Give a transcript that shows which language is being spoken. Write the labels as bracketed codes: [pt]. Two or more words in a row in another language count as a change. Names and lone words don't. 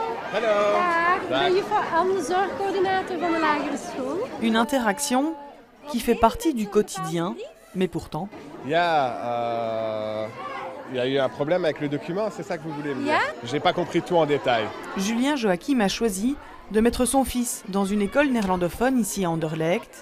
[nl] Dag, ben juffrouw Anne, zorgcoördinator van de lagere school. [fr] Une interaction qui fait partie du quotidien, mais pourtant... Il y a eu un problème avec le document, c'est ça que vous voulez me dire? J'ai pas compris tout en détail. Julien Joachim a choisi de mettre son fils dans une école néerlandophone ici à Anderlecht.